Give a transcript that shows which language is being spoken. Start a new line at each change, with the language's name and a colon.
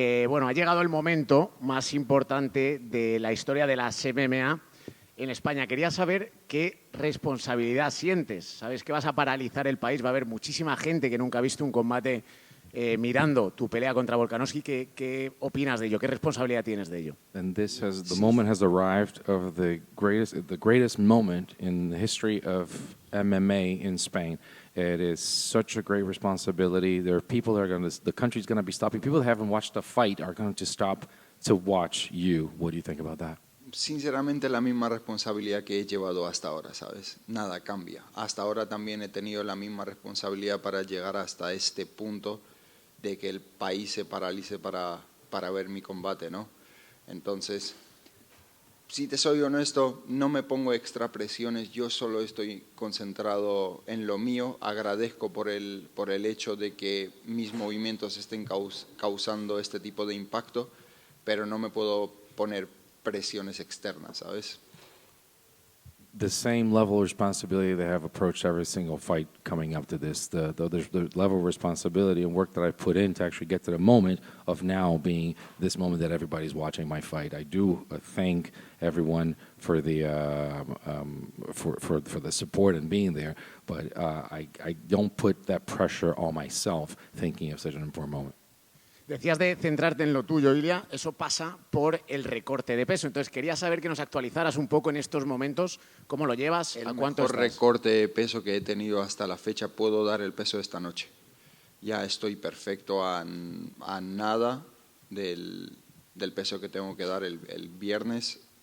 Spanish: Bueno, ha llegado el momento más importante de la historia de las MMA en España. Quería saber qué responsabilidad sientes. Sabes que vas a paralizar el país, va a haber muchísima gente que nunca ha visto un combate mirando tu pelea contra Volkanovski. ¿Qué opinas de ello? ¿Qué responsabilidad tienes de ello?
English: And the moment has arrived of the greatest moment in the history of MMA in Spain. It is such a great responsibility. There are people that are the country's going to be stopping. People that haven't watched a fight are going to stop to watch you. What do you think about that?
Spanish: Sinceramente, la misma responsabilidad que he llevado hasta ahora, ¿sabes? Nada cambia. Hasta ahora también he tenido la misma responsabilidad para llegar hasta este punto de que el país se paralice para ver mi combate, ¿no? Entonces, si te soy honesto, no me pongo extra presiones, yo solo estoy concentrado en lo mío. Agradezco por el hecho de que mis movimientos estén causando este tipo de impacto, pero no me puedo poner presiones externas, ¿sabes?
English: The same level of responsibility that have approached every single fight coming up to this, the level of responsibility and work that I put in to actually get to the moment of now being this moment that everybody's watching my fight. I do thank everyone for the for the support and being there, but I don't put that pressure on myself thinking of such an important moment.
Spanish: Decías de centrarte en lo tuyo, Ilia. Eso pasa por el recorte de peso. Entonces, quería saber que nos actualizaras un poco en estos momentos. ¿Cómo lo llevas? ¿A cuánto El mejor estás? recorte de peso que he tenido hasta la fecha. Puedo dar el peso esta noche. Ya estoy perfecto a nada del peso que tengo que dar el viernes.